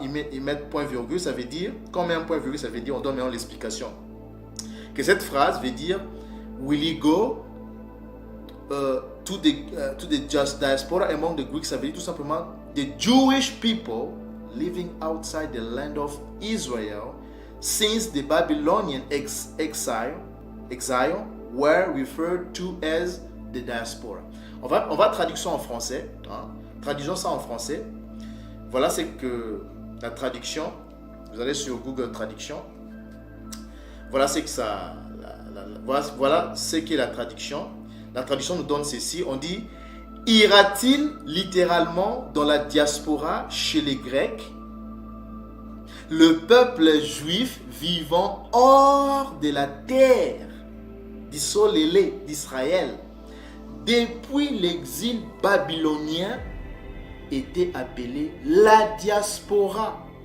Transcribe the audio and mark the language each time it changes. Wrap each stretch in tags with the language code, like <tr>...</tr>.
<fr>Ils mettent point virgule, ça veut dire, quand on met un point virgule, ça veut dire, on donne maintenant l'explication. Que cette phrase veut dire,</fr> <en>will he go to the just diaspora among the Greeks,</en> <fr>ça veut dire tout simplement</fr> <en>the Jewish people living outside the land of Israel since the Babylonian exile were referred to as the diaspora.</en> <fr>On va traduire ça en français. Hein? Traduisons ça en français. Voilà c'est que la traduction. Vous allez sur Google Traduction. Voilà c'est que ça. Voilà ce qu'est la traduction. La traduction nous donne ceci. On dit: ira-t-il littéralement dans la diaspora chez les Grecs, le peuple juif vivant hors de la terre d'Isolélé d'Israël depuis l'exil babylonien était appelé la diaspora.</fr>